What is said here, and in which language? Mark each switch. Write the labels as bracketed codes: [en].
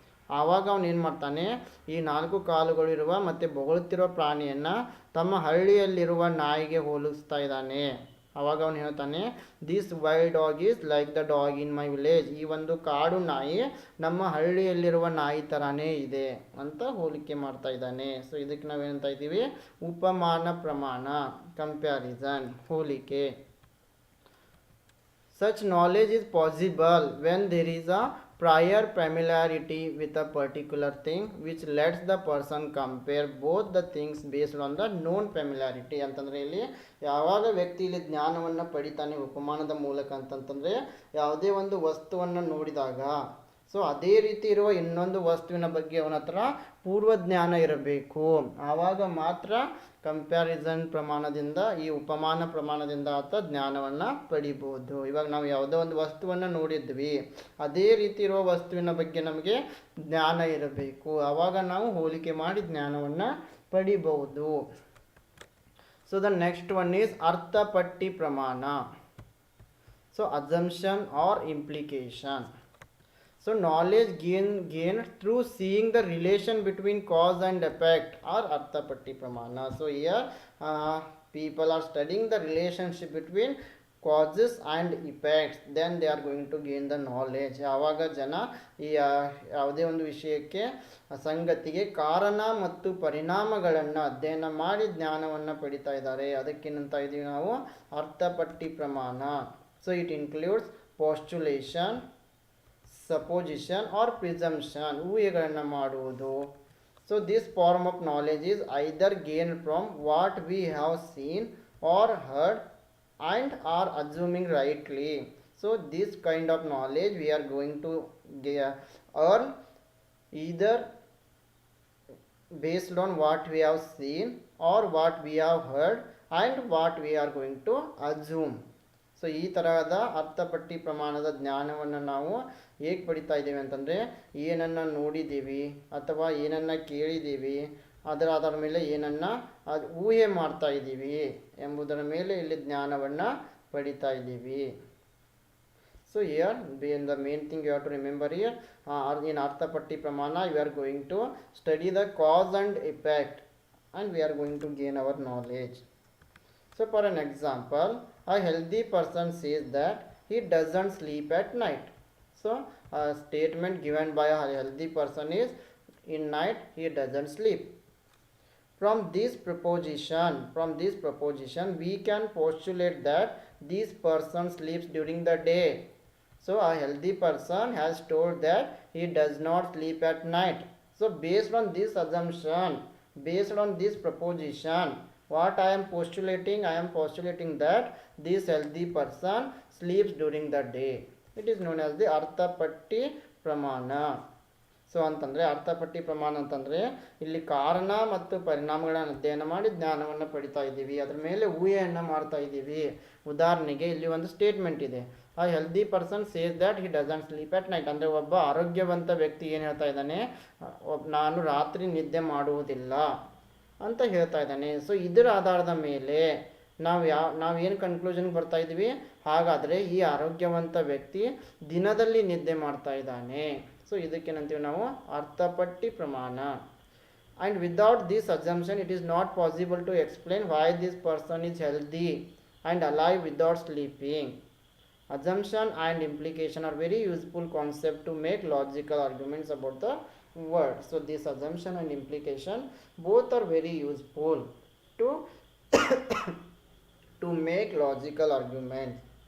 [kn] ಆವಾಗ ಅವನು ಏನು ಮಾಡ್ತಾನೆ, ಈ 4 ಕಾಲುಗಳಿರುವ ಮತ್ತು ಬೊಗಳುತ್ತಿರುವ ಪ್ರಾಣಿಯನ್ನು ತಮ್ಮ ಹಳ್ಳಿಯಲ್ಲಿರುವ ನಾಯಿಗೆ ಹೋಲಿಸ್ತಾ ಇದ್ದಾನೆ. ಆವಾಗ ಅವನು ಹೇಳ್ತಾನೆ, [en] This wild dog is like the dog in my village. [kn] ಈ ಒಂದು ಕಾಡು ನಾಯಿ ನಮ್ಮ ಹಳ್ಳಿಯಲ್ಲಿರುವ ನಾಯಿ ಥರನೇ ಇದೆ ಅಂತ ಹೋಲಿಕೆ ಮಾಡ್ತಾ ಇದ್ದಾನೆ. ಸೊ ಇದಕ್ಕೆ ನಾವೇನಂತ ಇದ್ದೀವಿ, ಉಪಮಾನ ಪ್ರಮಾಣ, ಕಂಪ್ಯಾರಿಸನ್, ಹೋಲಿಕೆ. [en] Such knowledge is possible when there is a prior familiarity with a particular thing which lets the person compare both the things based on the known familiarity [kn] ಅಂತಂದರೆ ಇಲ್ಲಿ ಯಾವಾಗ ವ್ಯಕ್ತಿ ಇಲ್ಲಿ ಜ್ಞಾನವನ್ನು ಪಡಿತಾನೆ ಉಪಮಾನದ ಮೂಲಕ ಅಂತಂತಂದರೆ ಯಾವುದೇ ಒಂದು ವಸ್ತುವನ್ನು ನೋಡಿದಾಗ ಸೊ ಅದೇ ರೀತಿ ಇರುವ ಇನ್ನೊಂದು ವಸ್ತುವಿನ ಬಗ್ಗೆ ಅವನ ಹತ್ರ ಪೂರ್ವಜ್ಞಾನ ಇರಬೇಕು. ಆವಾಗ ಮಾತ್ರ ಕಂಪ್ಯಾರಿಸನ್ ಪ್ರಮಾಣದಿಂದ ಈ ಉಪಮಾನ ಪ್ರಮಾಣದಿಂದ ಆತ ಜ್ಞಾನವನ್ನು ಪಡಿಬೋದು. ಇವಾಗ ನಾವು ಯಾವುದೋ ಒಂದು ವಸ್ತುವನ್ನು ನೋಡಿದ್ವಿ, ಅದೇ ರೀತಿ ಇರುವ ವಸ್ತುವಿನ ಬಗ್ಗೆ ನಮಗೆ ಜ್ಞಾನ ಇರಬೇಕು. ಆವಾಗ ನಾವು ಹೋಲಿಕೆ ಮಾಡಿ ಜ್ಞಾನವನ್ನು ಪಡಿಬಹುದು. [en] So the next one is arthapatti pramana. So assumption or implication. So knowledge gained through seeing the relation between cause and effect or arthapatti pramana. So here people are studying the relationship between causes and effects, then they are going to gain the knowledge. [kn] ಯಾವಾಗ ಜನ ಈ ಯಾವುದೇ ಒಂದು ವಿಷಯಕ್ಕೆ ಸಂಗತಿಗೆ ಕಾರಣ ಮತ್ತು ಪರಿಣಾಮಗಳನ್ನು ಅಧ್ಯಯನ ಮಾಡಿ ಜ್ಞಾನವನ್ನು ಪಡಿತಾ ಇದ್ದಾರೆ, ಅದಕ್ಕೇನಂತ ಇದೀವಿ ನಾವು ಅರ್ಥಪಟ್ಟಿ ಪ್ರಮಾಣ. [en] so it includes postulation, supposition or presumption, [kn] ಊಹೆಗಳನ್ನು ಮಾಡುವುದು. [en] So this form of knowledge is either gain from what we have seen or heard and are assuming rightly. So this kind of knowledge we are going to earn either based on what we have seen or what we have heard and what we are going to assume. [kn] So ಈ ತರಹದ ಅರ್ಥಪಟ್ಟಿ ಪ್ರಮಾಣದ ಜ್ಞಾನವನ್ನು ನಾವು ಹೇಗೆ ಪಡಿತಾ ಇದ್ದೀವಿ ಅಂತಂದರೆ, ಏನನ್ನು ನೋಡಿದ್ದೀವಿ ಅಥವಾ ಏನನ್ನು ಕೇಳಿದ್ದೀವಿ, ಅದರ ಆಧಾರದ ಮೇಲೆ ಏನನ್ನು ಊಹೆ ಮಾಡ್ತಾ ಇದ್ದೀವಿ ಎಂಬುದರ ಮೇಲೆ ಇಲ್ಲಿ ಜ್ಞಾನವನ್ನು ಪಡಿತಾ ಇದ್ದೀವಿ. [en] So here the main thing you have to remember here in arthapatti pramana we are going to study the cause and effect and we are going to gain our knowledge. So for an example, a healthy person says that he doesn't sleep at night. So a statement given by a healthy person is, in night he doesn't sleep. From this proposition we can postulate that this person sleeps during the day. So a healthy person has told that he does not sleep at night. So based on this assumption, based on this proposition, what I am postulating that this healthy person sleeps during the day. It is known as the arthapatti pramana. [kn] So ಅಂತಂದರೆ ಅರ್ಥಪಟ್ಟಿ ಪ್ರಮಾಣ ಅಂತಂದರೆ ಇಲ್ಲಿ ಕಾರಣ ಮತ್ತು ಪರಿಣಾಮಗಳನ್ನು ಅಧ್ಯಯನ ಮಾಡಿ ಜ್ಞಾನವನ್ನು ಪಡಿತಾ ಇದ್ದೀವಿ, ಅದರ ಮೇಲೆ ಊಹೆಯನ್ನು ಮಾಡ್ತಾ ಇದ್ದೀವಿ. ಉದಾಹರಣೆಗೆ ಇಲ್ಲಿ ಒಂದು ಸ್ಟೇಟ್ಮೆಂಟ್ ಇದೆ, [en] A healthy person says that he doesn't sleep at night. [kn] ಅಂದರೆ ಒಬ್ಬ ಆರೋಗ್ಯವಂತ ವ್ಯಕ್ತಿ ಏನು ಹೇಳ್ತಾ ಇದ್ದಾನೆ, ನಾನು ರಾತ್ರಿ ನಿದ್ದೆ ಮಾಡುವುದಿಲ್ಲ ಅಂತ ಹೇಳ್ತಾ ಇದ್ದಾನೆ. ಸೊ ಇದರ ಆಧಾರದ ಮೇಲೆ ನಾವೇನು ಕನ್ಕ್ಲೂಷನ್ಗೆ ಬರ್ತಾ ಇದ್ದೀವಿ, ಹಾಗಾದರೆ ಈ ಆರೋಗ್ಯವಂತ ವ್ಯಕ್ತಿ ದಿನದಲ್ಲಿ ನಿದ್ದೆ ಮಾಡ್ತಾ ಇದ್ದಾನೆ. ಸೊ ಇದಕ್ಕೇನಂತೀವಿ ನಾವು ಅರ್ಥಪಟ್ಟಿ ಪ್ರಮಾಣ. [en] And without this assumption it is not possible to explain why this person is healthy and alive without sleeping. Assumption and implication are very useful concept to make logical arguments about the word. So this assumption and implication both are very useful to to make logical arguments.